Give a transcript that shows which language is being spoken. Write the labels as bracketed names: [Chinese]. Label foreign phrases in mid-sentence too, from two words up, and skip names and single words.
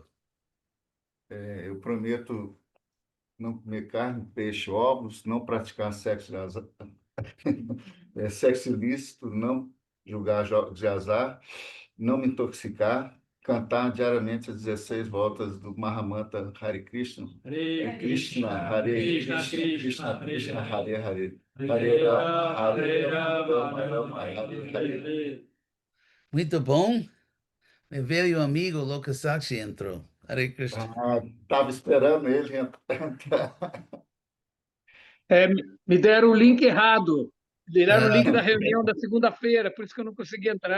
[Portuguese] Eu prometo não comer carne, peixe, ovos, não praticar sexo ilícito, não julgar jogos de azar, não me intoxicar, cantar diariamente as 16 voltas do Mahamantra [Sanskrit] Hare Krishna. Hare Krishna, Hare Krishna, Krishna, Krishna, Krishna, Krishna, Hare Hare. Hare Rama, Hare Rama, Rama Hare Hare Hare. Hare. [Portuguese] Muito bom. Meu velho amigo Lokasakshi entrou. [Sanskrit] Hare Krishna. [Portuguese] Estava esperando ele entrar. Me deram o link errado. Deram o link da Ah, reunião da segunda-feira, por isso que eu não consegui entrar.